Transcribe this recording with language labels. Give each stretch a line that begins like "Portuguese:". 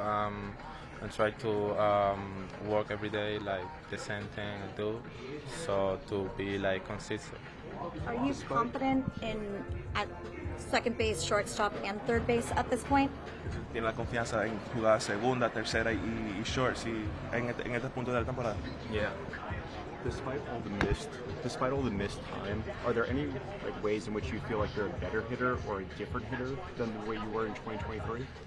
English: I try to work every day like the same thing I do, so to be like consistent. Are you confident at second base, shortstop, and third base at this point?
Spanish: ¿Tiene la confianza en jugar segunda, tercera y short en este punto de la temporada?
English: Yeah. Despite all the missed time, are there any ways in which you feel like you're a better hitter or a different hitter than the way you were in 2023?